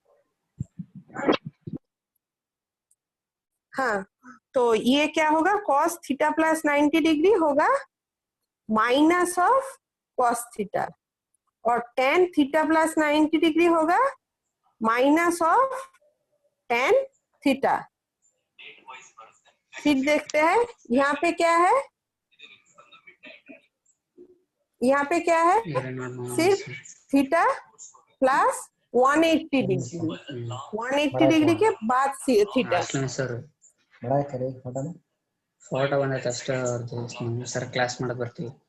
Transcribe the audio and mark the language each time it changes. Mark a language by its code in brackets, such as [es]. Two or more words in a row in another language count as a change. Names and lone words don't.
[hi] हाँ, तो ये क्या होगा, [en] cos theta plus 90 degree [hi] होगा [en] minus of cos theta, [hi] और [en] tan theta plus 90 degree [hi] होगा [en] minus of tan theta. [hi] फिर देखते हैं यहाँ पे क्या है, यहाँ पे क्या है, सिर्फ [en] theta plus 180 degree, [hi] 180 डिग्री के बाद थीटा। [kn] ಸರ್ ಫೋಟೋ ಬಂದೈತೆ ಅಷ್ಟೇ ಅವ್ರದ್ದು ಸರ್ ಕ್ಲಾಸ್ ಮಾಡಕ್ ಬರ್ತೀವಿ